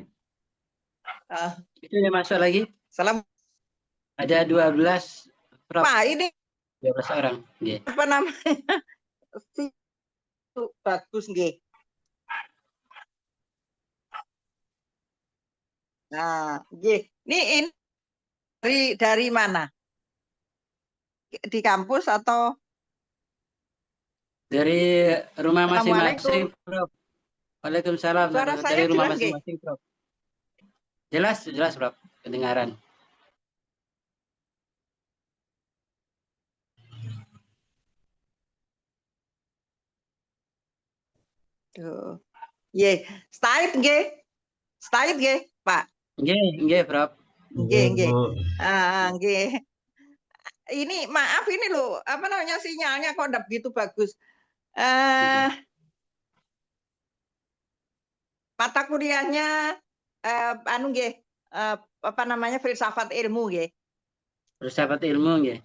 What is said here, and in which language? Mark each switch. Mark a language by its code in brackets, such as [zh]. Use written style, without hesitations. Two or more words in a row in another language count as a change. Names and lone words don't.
[id] Itu yang masuk lagi. Salam. Ada 12, Prof. Pak, ini 12 orang. Yeah. apa namanya? Bagus nggih. Nah, nggih. Ini dari mana? Di kampus atau dari rumah masing-masing, Assalamualaikum. Prof. Waalaikumsalam. Suara Dari saya rumah jelas nggih? masing-masing, Prof. Jelas, Prof. Kedengaran. Tuh. Nggih. Stait nggih. Stait nggih, Pak. Nggih, Prof. Nggih, nggih. Nggih. Ini maaf ini loh, apa namanya sinyalnya kok enggak begitu bagus. Mata kuliahnya anu nggih, apa namanya filsafat ilmu nggih. Filsafat ilmu nggih.